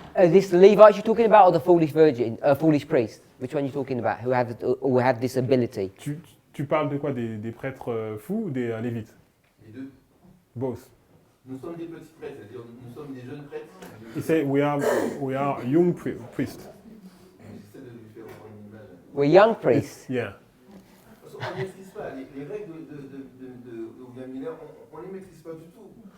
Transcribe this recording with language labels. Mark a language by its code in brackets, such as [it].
[en] This Levites you're talking about, or the foolish virgin, foolish priest? Which one are you talking about? Who have this ability? [fr] Tu parles de quoi, des prêtres fous ou des lévites? Les deux. [en] Both. [fr] Nous sommes des petits prêtres, c'est-à-dire nous sommes des jeunes prêtres. [en] He said we are young priests. [fr] J'essaie de lui faire avoir une image. [en] We're young priests. Yeah. [fr] Parce qu'on ne maîtrise pas. Les règles de William Miller, on ne les maîtrise pas du tout.